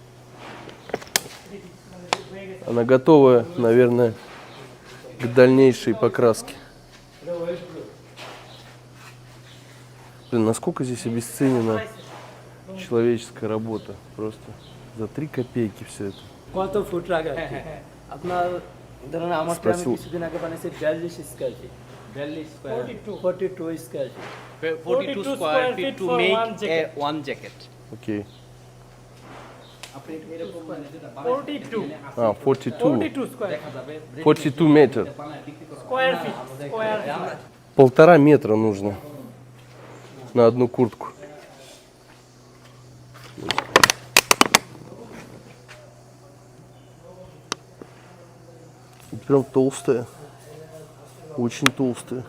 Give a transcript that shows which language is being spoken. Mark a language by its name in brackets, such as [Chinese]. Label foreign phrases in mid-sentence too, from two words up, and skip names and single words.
[Russian] Она готова, наверное, к дальнейшей покраске. Блин, насколько здесь обесценена человеческая работа, просто за 3 копейки все это. [Bangla] কত ফুট রাখা আছে আপনার ধরুন আমারটা আমি কিছুদিন আগে বানাইছি 42 [English] square feet [Bangla] 42 [English] square feet 42 square feet to make a one jacket. [Russian] Окей. [Bangla] আপনি এরকম 42 42. 42 স্কয়ার [Russian] 42 метр. [English] square feet [Russian] 1,5 метра нужно на одну куртку. Прям толстая, очень толстая.